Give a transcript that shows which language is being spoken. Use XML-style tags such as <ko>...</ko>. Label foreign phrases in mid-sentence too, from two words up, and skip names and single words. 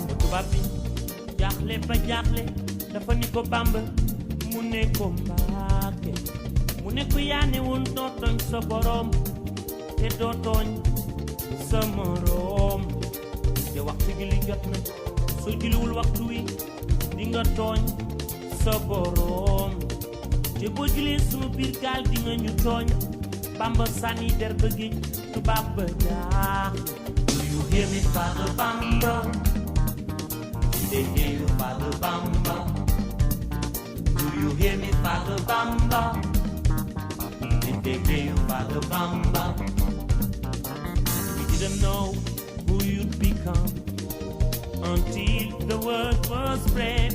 <wo>tubaab bi jaaxle ba jaaxle dafa ni ko Bamba mu ne ko Mbàkke mu ne ko yaa ne woon doo tooñ sa borom te doo tooñ sa morom te waxtu gi li jot na soo julliwul waxtu wi di nga tooñ sa borom te boo jullee sunu biir gaal di nga ñu tooñ Bamba sànni der ba géej tubaab ba jaaxle.</wo> <en>Do you hear me, Father Bamba? Did they hear you, Father Bamba? Do you hear me, Father Bamba? Did they hear you, Father Bamba? We didn't know who you'd become until the word was spread.</en>